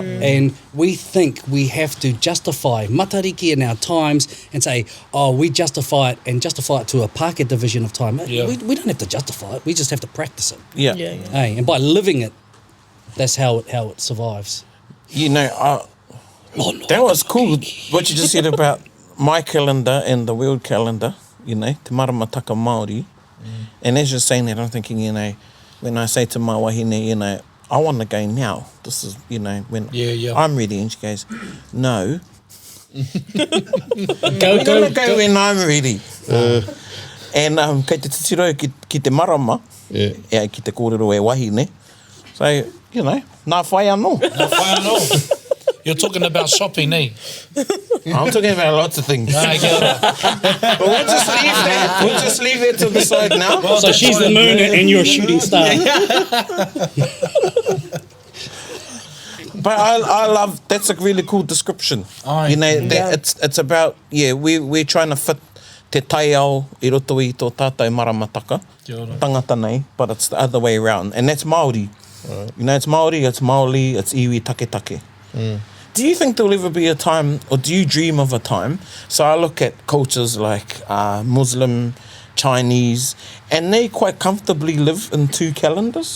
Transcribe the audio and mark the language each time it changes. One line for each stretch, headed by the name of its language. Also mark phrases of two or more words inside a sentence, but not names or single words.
English: And we think we have to justify Matariki in our times and say, oh, we justify it to a Pākehā division of time. Yeah. We don't have to justify it. We just have to practice it. Yeah. Hey, and by living it, that's how it survives. You know, that was cool, what you just said about my calendar and the world calendar, you know,
Māori: te maramataka Māori.
English: And as you're saying that, I'm thinking, you know, when I say to my wahine, you know, I want to go now. This is, you know, when I'm ready. And she goes, no. We're going to go when I'm ready.
Māori: And kei te titiro ki te marama, ki te kōrero e wahine.
English: So, you know,
Māori: nā whai anō. Nā whai anō.
English: You're talking about shopping, eh? I'm talking about lots of things. Aye,
Māori: kia ora.
English: But we'll just leave that. We'll just leave that to the side now. Well, So she's the moon and you're a shooting star. But I love, that's a really cool description. Aye. You know, that it's about, we're trying to fit
Māori: te tai ao I roto I tō tātou maramataka. Kia ora. Tangata nei,
English: but it's the other way around. And that's Māori. You know, it's Māori, it's Māori, it's
Māori: iwi take take.
English: Do you think there'll ever be a time, or do you dream of a time? So I look at cultures like Muslim, Chinese, and they quite comfortably live in 2 calendars.